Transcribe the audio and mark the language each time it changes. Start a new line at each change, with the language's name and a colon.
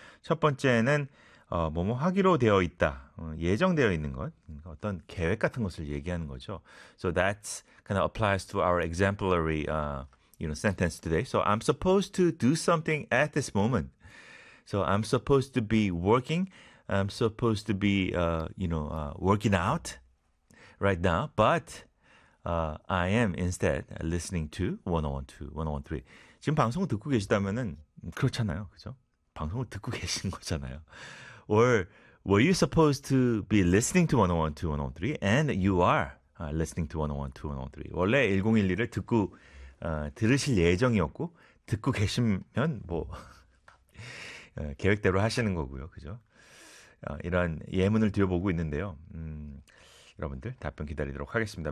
Korean: 첫 번째는 뭐뭐 하기로 되어 있다. 예정되어 있는 것. 어떤 계획 같은 것을 얘기하는 거죠.
English: So that kind of applies to our exemplary sentence today. So I'm supposed to do something at this moment. So I'm supposed to be working. I'm supposed to be working out right now, but I am instead listening to 101.2, 101.3.
Korean: 지금 방송을 듣고 계시다면은 그렇잖아요, 그죠? 방송을 듣고 계신 거잖아요.
English: Or were you supposed to be listening to 101.2, 101.3? And you are listening to 101.2, 101.3.
Korean: 원래 1011을 듣고 들으실 예정이었고 듣고 계시면 뭐 계획대로 하시는 거고요, 그죠? 이런 예문을 드려보고 있는데요. 여러분들 답변 기다리도록 하겠습니다.